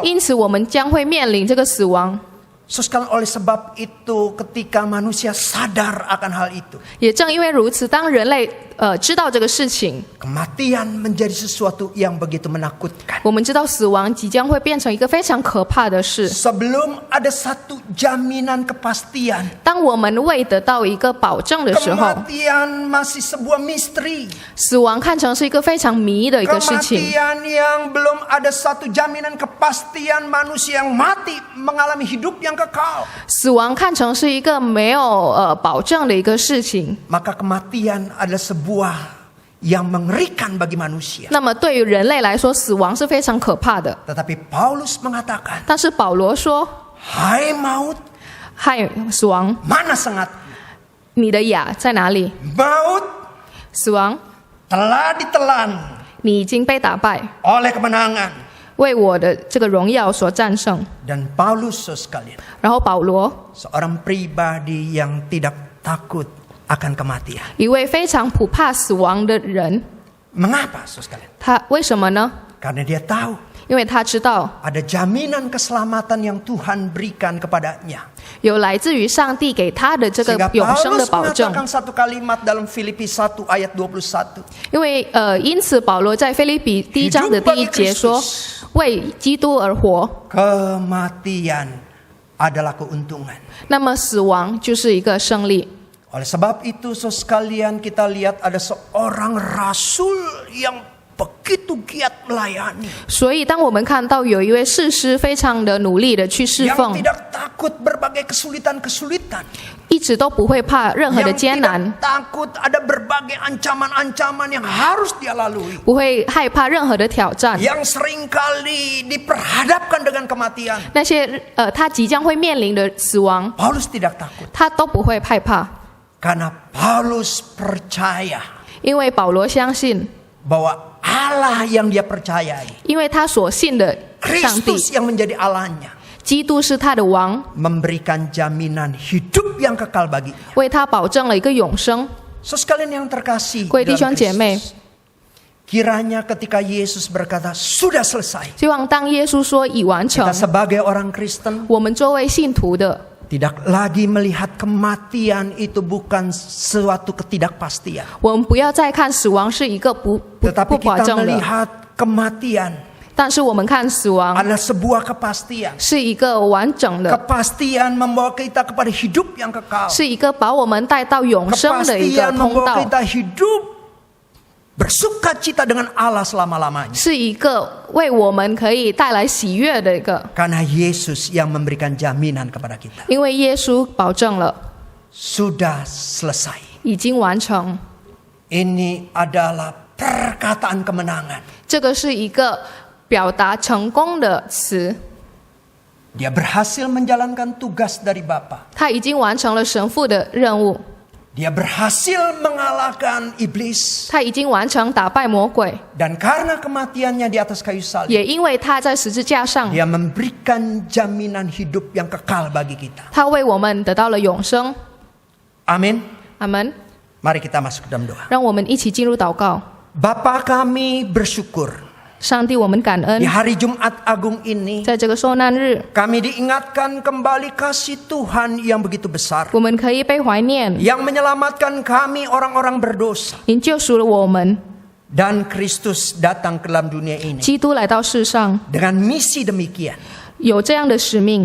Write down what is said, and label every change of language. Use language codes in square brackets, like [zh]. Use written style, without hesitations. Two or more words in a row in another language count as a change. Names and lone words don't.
[zh] 因此我们将会面临这个死亡。 [id] So sekalian oleh sebab itu ketika manusia sadar akan hal itu, [zh] 也正因为如此，当人类知道这个事情， [id] kematian menjadi sesuatu yang begitu menakutkan. [zh] 我们知道死亡即将会变成一个非常可怕的事。 [id] Sebelum ada satu jaminan kepastian, [zh] 当我们未得到一个保证的时候， [id] kematian masih sebuah misteri. [zh] 死亡看成是一个非常迷的一个事情。 [id] Kematian yang belum ada satu jaminan kepastian manusia yang mati mengalami hidup yang kekal. [zh] 死亡看成是一个没有保证的一个事情。 [id] Maka kematian adalah sebuah yang mengerikan bagi manusia. [zh] 那么对于人类来说，死亡是非常可怕的。 [id] Tetapi Paulus mengatakan, [zh] 但是保罗说 [id] hai maut, [zh] 嗨，死亡， [id] mana sengat? [zh] 你的雅在哪里？ [id] Maut [zh] 死亡， [id] telah ditelan [zh] 你已经被打败， [id] oleh kemenangan. [zh] 为我的这个荣耀所战胜。 [id] Dan Paulus sekalian, [zh] 然后保罗， [id] seorang pribadi yang tidak takut akan kematian. [zh] 一位非常不怕死亡的人， [id] Mengapa sekalian? [zh] 他为什么呢？ [id] Karena dia tahu [zh] 因为他知道 [id] ada jaminan keselamatan yang Tuhan berikan kepadanya. [zh] 有来自于上帝给他的这个 [id] Sehingga [zh] 永生的 [id] Paulus [zh] 保证。 [id] mengatakan satu kalimat dalam Filipi 1 ayat 21. [zh] 因为因此保罗在腓立比1章的第1节说：“为基督而活。 [id] Kematian adalah keuntungan. ” [zh] 那么死亡就是一个胜利。 [id] Oleh sebab itu sekalian kita lihat ada seorang rasul yang begitu giat melayani. [zh] 所以当我们看到有一位士师非常的努力的去侍 [id] Yang [zh] 奉， [id] tidak takut berbagai kesulitan-kesulitan. [zh] 一直都不会怕任何的 [id] Yang [zh] 艰难， [id] tidak takut ada berbagai ancaman-ancaman yang harus dia lalui. [zh] 不会害怕任何的挑战。 [id] Yang seringkali diperhadapkan dengan kematian. [zh] 那些他即将会面临的死亡， [id] Paulus tidak takut. [zh] 他都不会害怕， [id] Karena Paulus percaya [zh] 因为保罗相信， [id] bahwa Allah yang dia percayai, [zh] 因为他所信的上帝， [id] Kristus yang menjadi Allahnya, [zh] 基督是他的王， [id] memberikan jaminan hidup yang kekal baginya. [zh] 为他保证了一个永生。 [id] So sekalian yang terkasih [zh] 各位弟兄 [id] dalam [zh] 姐妹， [id] Kristus, kiranya ketika Yesus berkata sudah selesai, [zh] 希望当耶稣说已完成 [id] kita，sebagai orang Kristen [zh] 我们作为信徒的， [id] tidak lagi melihat kematian itu bukan suatu ketidakpastian, [zh] 我们不要再看死亡是一个不 [id] tetapi [zh] 保 [id] kita [zh] 证的， [id] melihat kematian [zh] 但是我们看死亡 [id] adalah sebuah kepastian. [zh] 是一个完整的， [id] Kepastian membawa kita kepada hidup yang kekal. [zh] 是一个把我们带到永生的一个 [id] Kepastian [zh] 通 [id] membawa [zh] 道， [id] kita hidup bersukacita dengan Allah selama-lamanya. [zh] 是一个为我们可以带来喜悦的一个， [id] Karena Yesus yang memberikan jaminan kepada kita. [zh] 因为耶稣保证了 [id] Sudah selesai. [zh] 已经完成， [id] Ini adalah perkataan kemenangan. [zh] 这个是一个表达成功的词， [id] Dia berhasil menjalankan tugas dari Bapa. [zh] 他已经完成了神父的任务， [id] Dia berhasil mengalahkan iblis. [zh] 他已经完成打败魔鬼， [id] Dan karena kematiannya di atas kayu salib, [zh] 也因为他在十字架上， [id] Dia memberikan jaminan hidup yang kekal bagi kita. [zh] 他为我们得到了永生。 [id] Amin. [zh] 阿门。 [id] Mari kita masuk ke dalam doa. [zh] 让我们一起进入祷告。 [id] Bapa kami bersyukur [zh] 上帝，我们感恩 [id] di，hari Jumat Agung ini [zh] 在这个受难日， [id] kami diingatkan kembali kasih Tuhan yang begitu besar [zh] 我们可以被怀念， [id] yang menyelamatkan kami orang-orang berdosa [zh] 您救赎了我们。 [id] dan Kristus datang ke dalam dunia ini [zh] 基督来到世上， [id] dengan misi demikian [zh] 有这样的使命，